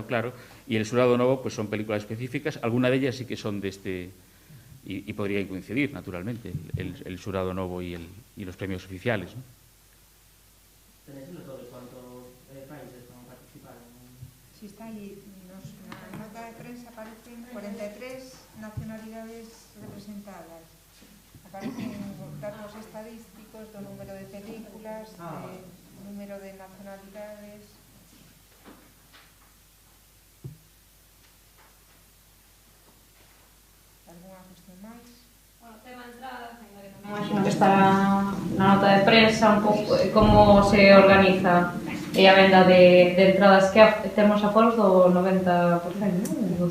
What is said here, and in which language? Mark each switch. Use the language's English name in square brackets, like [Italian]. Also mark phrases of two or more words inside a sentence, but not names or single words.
[Spanish] Y el Xurado Novo pues son películas específicas. Algunas de ellas sí que son de este y podrían coincidir, naturalmente, el Xurado Novo y los premios oficiales, ¿no? ¿Tenéis el dato de cuántos países van a participar? Sí, está ahí. En la nota de prensa aparecen 43 nacionalidades representadas. [Galician] Aparecen datos estadísticos do número de películas, número de nacionalidades. Alguna cuestión máis? Bueno, tema de entradas, me imagino que estará na nota de prensa un pouco como se organiza a venda de entradas, que temos aforos do 90%, non?